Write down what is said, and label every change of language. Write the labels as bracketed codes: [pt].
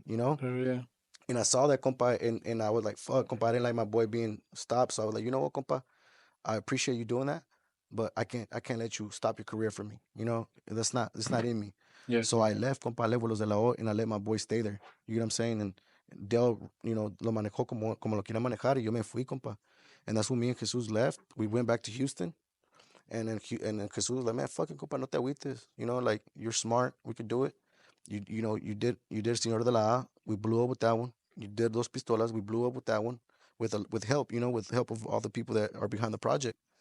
[en] You know. Yeah. And I saw that, compa, and I was like, fuck, compa, I didn't like my boy being stopped. So I was like, you know what, compa, I appreciate you doing that, but I can't let you stop your career for me. You know, it's not in me. Yeah. So I left, compa, I left with Los de la O, and I let my boy stay there. You get what I'm saying? [es] And Del, you know, lo manejó como lo quería manejar, y yo me fui, compa. [en] And that's when me and Jesus left. We went back to Houston, and then Jesus was like, man, fucking compa, [es] no te agüites. [en] You know, like, you're smart, we could do it. You know, you did Señor de la A, we blew up with that one. You did Dos Pistolas, we blew up with that one, with help, you know, with help of all the people that are behind the project.